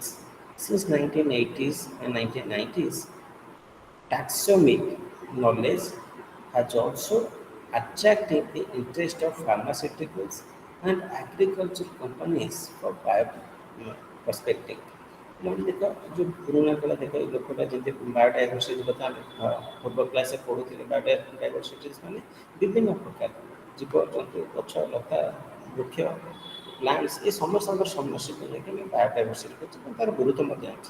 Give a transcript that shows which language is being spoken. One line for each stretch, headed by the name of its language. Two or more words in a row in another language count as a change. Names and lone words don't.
English: Since 1980s and 1990s, taxonomic knowledge has also attracted the interest of pharmaceuticals and agricultural companies for perspective।
Odia: ମାନେ ଦେଖ ଯେଉଁ ପୁରୁଣା କାଳ ଦେଖ ଏଇ ଲୋକଟା ଯେମିତି ବାୟୋଡାଇଭର୍ସିଟି କଥା ଆମେ ପୂର୍ବ କ୍ଲାସରେ ପଢ଼ୁଥିଲେ, ବାୟୋଡାଇଭର୍ସିଟିଜ୍ ମାନେ ବିଭିନ୍ନ ପ୍ରକାର ଜୀବଜନ୍ତୁ, ଗଛ, ଲତା, ବୃକ୍ଷ, ପ୍ଲାଣ୍ଟସ୍ ଏ ସମସ୍ତଙ୍କର ସମସ୍ୟାକୁ ନେଇକି ଆମେ ବାୟୋଡାଇଭର୍ସିଟି କରୁଛୁ ଏବଂ ତା'ର ଗୁରୁତ୍ୱ ମଧ୍ୟ ଅଛି।